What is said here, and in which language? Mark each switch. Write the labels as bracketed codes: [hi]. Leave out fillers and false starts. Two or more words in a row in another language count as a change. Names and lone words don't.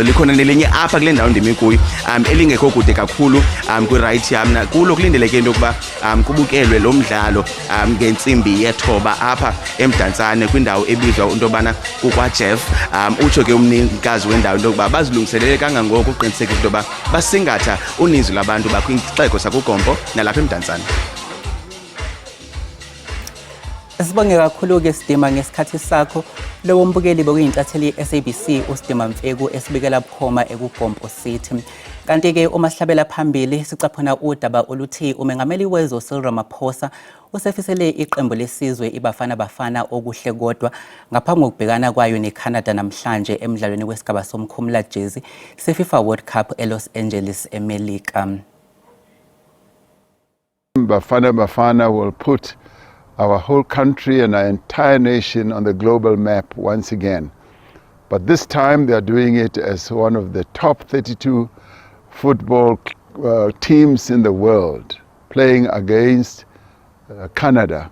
[xh] Likhona nelinye apha kule ndawo ndimi kuyo elingekho kude kakhulu kwi-right yam kulo kulindeleke into yokuba kubukelwe lo mdlalo ngentsimbi yethoba apha eMdantsane kwindawo ebizwa into yobana kukwaJeff. Utsho ke umnikazi wendawo into yokuba bazilungiselele kangangoko uqinisekisa into yoba basingatha uninzi lwabantu bakwixeko sakuGompo nalapha eMdantsane. [zu] Sibonge kakhulu-ke Sdima ngesikhathi sakho. Lo mbukeli bekuyintatheli ye-SABC uSdima Mfeku esibikela bukhoma ekuGompo City. Kanti-ke uma sihlabela phambili sicaphuna udaba oluthi umengameli wezwe Cyril Ramaphosa usefisele iqembu lesizwe iBafana Bafana okuhle kodwa ngaphambi kokubhekana kwayo neCanada namhlanje emidlalweni wesigaba somkhumula jezi seFIFA World Cup eLos Angeles, eMelika. [en] Bafana Bafana will put our whole country and our entire nation on the global map once again. But this time they are doing it as one of the top 32 football teams in the world, playing against Canada.